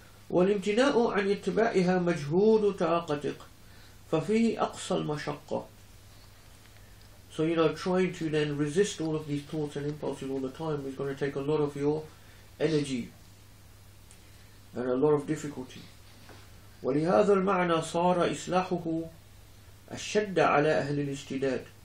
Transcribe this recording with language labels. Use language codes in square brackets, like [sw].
[ar] والامتناء عن اتباعها مجهود طاقتك ففيه أقصى المشقة. [en] So trying to then resist all of these thoughts and impulses all the time is going to take a lot of your energy and a lot of difficulty. [ar] ولهذا المعنى صار إصلاحه أشد على أهل الاجتهاد